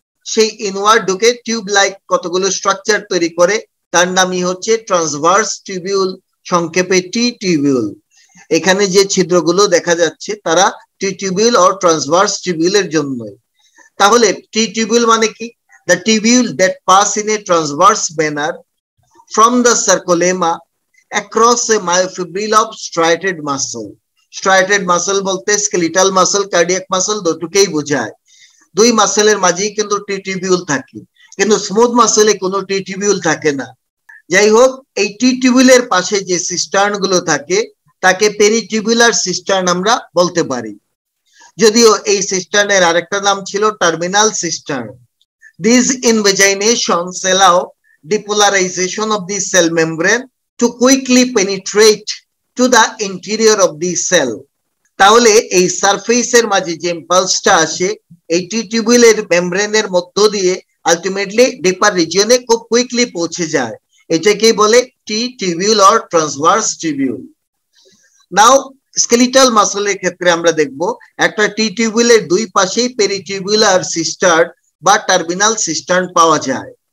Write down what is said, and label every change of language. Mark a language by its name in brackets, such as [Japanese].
[Bangla] সেই ইনওয়ার্ড ঢুকে tube like কতগুলো স্ট্রাকচার তৈরি করে, তার নামই হচ্ছে ট্রান্সভার্স টিউবিউল, সংক্ষেপে টি টিউবিউল। এখানে যে ছিদ্রগুলো দেখা যাচ্ছে তারা টি টিউবিউল ও ট্রান্সভার্স টিউবিউলের জন্যই। তাহলে টি টিউবিউল মানে কি? [English] the tubule that pass in a transverse manner from the sarcolemma across a myofibril of striated muscle. [Bangla] Striated muscle bolte skeletal muscle, cardiac muscle দুটোকেই বোঝায়। দুই মাসেলের মাঝেই কিন্তু টি টিবিউল থাকে, কিন্তু স্মুথ মাসেলে কোনো টি টিবিউল থাকে না। যাই হোক, এই টি টিবিউলের পাশে যে সিস্টার্ন গুলো থাকে তাকে পেরিটিবিউলার সিস্টার্ন আমরা বলতে পারি, যদিও এই সিস্টার্নের আরেকটা নাম ছিল terminal cistern. [English] These invaginations allow depolarization of the cell membrane to quickly penetrate to the interior of the cell. [Bangla] তাহলে এই সারফেসের মাঝে যে ইম্পালসটা আসে এই টি টিবিউলের মেমব্রেনের মধ্য দিয়ে আলটিমেটলি ডিপার রিজিয়নে খুব কুইকলি পৌঁছে যায়, এটাকেই বলে টি tubule or transverse tubule. Now skeletal মাসলের ক্ষেত্রে আমরা দেখব একটা টি টিবিউলের দুই পাশেই পেরিটিবিউলার সিস্টার্ন বা টার্মিনাল সিস্টার্ন পাওয়া যায়।